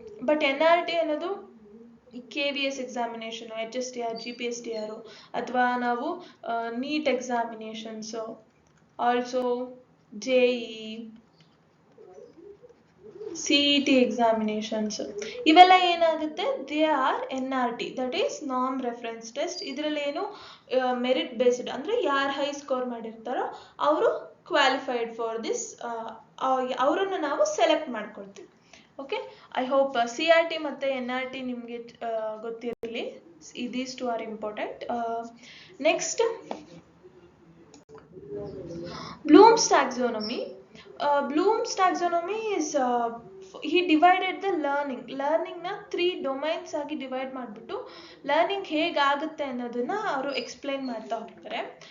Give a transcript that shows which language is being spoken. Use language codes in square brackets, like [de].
[kn] But NRT ಅನ್ನೋದು KVS examination, HSTR, GPSTR ಅಥವಾ ನಾವು neat examinations, also JEE, CET examinations, ಇವೆಲ್ಲ ಏನಾಗುತ್ತೆ, [en] They are NRT, that is NAM reference test. [kn] ಇದರಲ್ಲಿ ಏನು ಮೆರಿಟ್ ಬೇಸ್ಡ್, ಅಂದರೆ ಯಾರು ಹೈ ಸ್ಕೋರ್ ಮಾಡಿರ್ತಾರೋ ಅವರು [en] qualified for this, [kn] ಅವರನ್ನು ನಾವು ಸೆಲೆಕ್ಟ್ ಮಾಡ್ಕೊಳ್ತೀವಿ. [en] okay, I hope [kn] CRT ಮತ್ತು NRT ನಿಮಗೆ ಗೊತ್ತಿರಲಿ. [en] These two are important. Next, Bloom's taxonomy. Bloom's taxonomy is he divided the [kn] learningನ 3 domains ಆಗಿ ಡಿವೈಡ್ ಮಾಡಿಬಿಟ್ಟು ಲರ್ನಿಂಗ್ ಹೇಗಾಗುತ್ತೆ ಅನ್ನೋದನ್ನ ಅವರು ಎಕ್ಸ್ಪ್ಲೈನ್ ಮಾಡ್ತಾ ಹೋಗ್ತಾರೆ.